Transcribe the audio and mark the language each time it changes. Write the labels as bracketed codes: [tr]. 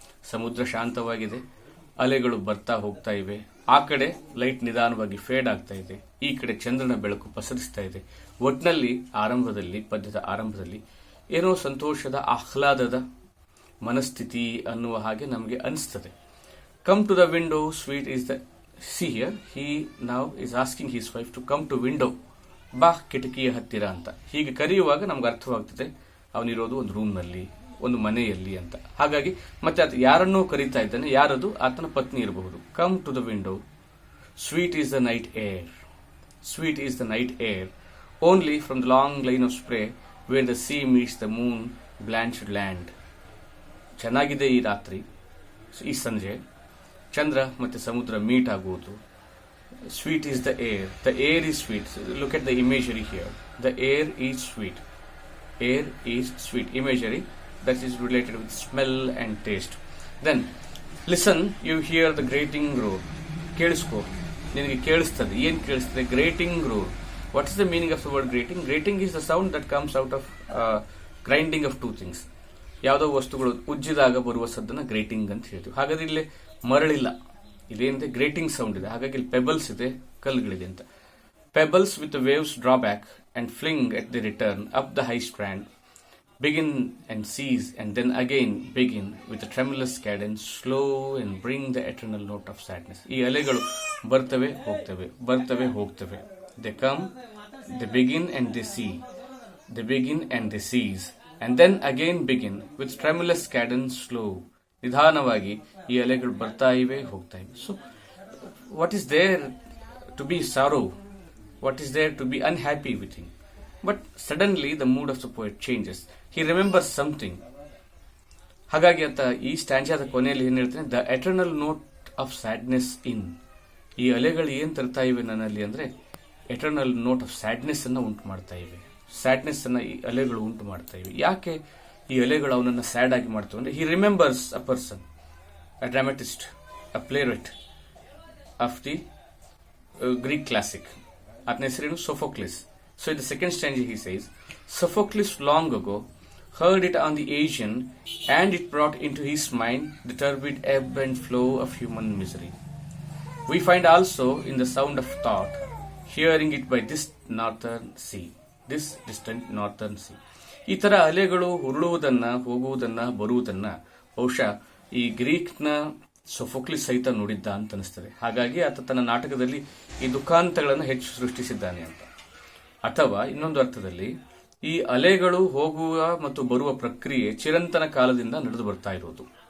[kn] ಸಮುದ್ರ ಶಾಂತವಾಗಿದೆ, ಅಲೆಗಳು ಬರ್ತಾ ಹೋಗ್ತಾ ಇವೆ. ಆ ಕಡೆ ಲೈಟ್ ನಿಧಾನವಾಗಿ ಫೇಡ್ ಆಗ್ತಾ ಇದೆ, ಈ ಕಡೆ ಚಂದ್ರನ ಬೆಳಕು ಪಸರಿಸ್ತಾ ಇದೆ. ಒಟ್ನಲ್ಲಿ ಪದ್ಯದ ಆರಂಭದಲ್ಲಿ ಏನೋ ಸಂತೋಷದ, ಆಹ್ಲಾದದ ಮನಸ್ಥಿತಿ ಅನ್ನುವ ಹಾಗೆ ನಮಗೆ ಅನಿಸ್ತದೆ. [en] Come to the window, sweet is the... See here, he now is asking his wife to come to window. [kn] ಬಾ ಕಿಟಕಿಯ ಹತ್ತಿರ ಅಂತ. ಹೀಗೆ ಕರೆಯುವಾಗ ನಮ್ಗೆ ಅರ್ಥವಾಗ್ತದೆ ಅವನಿರೋದು ಒಂದು ರೂಮ್ನಲ್ಲಿ, ಒಂದು ಮನೆಯಲ್ಲಿ ಅಂತ. ಹಾಗಾಗಿ ಮತ್ತೆ ಆತ ಯಾರನ್ನೂ ಕರೀತಾ ಇದ್ದಾನೆ. ಯಾರದು? ಆತನ ಪತ್ನಿ ಇರಬಹುದು. [en] Come to the window, sweet is the night air. Sweet is the night air, only from the long line of spray where the sea meets the moon blanched land. [kn] ಚೆನ್ನಾಗಿದೆ ಈ ರಾತ್ರಿ, ಈ ಸಂಜೆ ಚಂದ್ರ ಮತ್ತೆ ಸಮುದ್ರ ಮೀಟ್ ಆಗುವುದು. [en] Sweet is the air. The air is sweet. Look at the imagery here. The air is sweet. Air is sweet. Imagery that is related with smell and taste. Then listen, you hear the grating roar. [kn] ಕೇಳಿಸ್ಕೋ, ನಿನಗೆ ಕೇಳಿಸ್ತದೆ. ಏನು ಕೇಳಿಸ್ತದೆ? [en] Grating roar. What is the meaning of the word grating? Grating is the sound that comes out of grinding of two things. [kn] ಯಾವುದೋ ವಸ್ತುಗಳು ಉಜ್ಜಿದಾಗ ಬರುವ ಸದ್ದನ್ನ grating ಅಂತ ಹೇಳ್ತೀವಿ. ಹಾಗಾದ್ರೆ ಇಲ್ಲಿ ಮರಳಿಲ್ಲ, ಇದೇನಿದೆ? Grating sound ಇದೆ. ಹಾಗಾಗಿ ಇಲ್ಲಿ ಪೆಬಲ್ಸ್ ಇದೆ, ಕಲ್ಲುಗಳಿದೆ ಅಂತ. [en] Pebbles with waves draw back and fling at the return up the high strand, begin and cease and then again begin with a tremulous cadence, slow and bring the eternal note of sadness. [kn] ಈ ಅಲೆಗಳು ಬರ್ತವೆ ಹೋಗ್ತವೆ, ಬರ್ತವೆ ಹೋಗ್ತವೆ. [en] They come, they begin and they see, they begin and they cease and then again begin with tremulous cadence, slow. [kn] ನಿಧಾನವಾಗಿ ಈ ಅಲೆಗಳು ಬರ್ತಾ ಇವೆ, ಹೋಗ್ತಾ ಇವೆ. [en] So what is there to be sorrow? What is there to be unhappy with him? But suddenly the mood of the poet changes. He remembers something. [kn] ಹಾಗಾಗಿ ಅಂತ ಈ ಸ್ಟ್ಯಾನ್ಜಾದ ಕೊನೆಯಲ್ಲಿ ಏನ್ ಹೇಳ್ತಾನೆ? [en] The eternal note of sadness in. [kn] ಈ ಅಲೆಗಳು ಏನ್ ತರ್ತಾ ಇವೆ ನನ್ನಲ್ಲಿ ಅಂದ್ರೆ [en] eternal note of sadness [kn] ಅನ್ನ ಉಂಟು ಮಾಡ್ತಾ ಇವೆ. ಸ್ಯಾಡ್ನೆಸ್ ಅನ್ನ ಈ ಅಲೆಗಳು ಉಂಟು ಮಾಡ್ತಾ ಇವೆ. ಯಾಕೆ ಈ ಅಲೆಗಳು ಅವನನ್ನ ಸ್ಯಾಡ್ ಆಗಿ ಮಾಡ್ತವೆ ಅಂದ್ರೆ [en] He remembers a person, a dramatist, a playwright of the Greek classic. [kn] ಆತನ ಹೆಸರೇನು? ಸೊಫೋಕ್ಲಿಸ್. [en] So in the second stanza he says, Sophocles long ago heard it on the Aegean, and it brought into his mind the turbid ebb and flow of human misery. We find also in the sound of thought, hearing it by this northern sea, this distant northern sea. [kn] ಈ ತರ ಅಲೆಗಳು ಉರುಳುವುದನ್ನ, ಹೋಗುವುದನ್ನ, ಬರುವುದನ್ನ ಬಹುಶಃ ಈ ಗ್ರೀಕ್ನ ಸೊಫೋಕ್ಲಿಸ್ ಸಹಿತ ನೋಡಿದ್ದ ಅಂತ ಅನಿಸ್ತದೆ. ಹಾಗಾಗಿ ಆತ ತನ್ನ ನಾಟಕದಲ್ಲಿ ಈ ದುಃಖಾಂತಗಳನ್ನು ಹೆಚ್ಚು ಸೃಷ್ಟಿಸಿದ್ದಾನೆ ಅಂತ. ಅಥವಾ ಇನ್ನೊಂದು ಅರ್ಥದಲ್ಲಿ ಈ ಅಲೆಗಳು ಹೋಗುವ ಮತ್ತು ಬರುವ ಪ್ರಕ್ರಿಯೆ ಚಿರಂತನ ಕಾಲದಿಂದ ನಡೆದು ಬರ್ತಾ ಇರೋದು.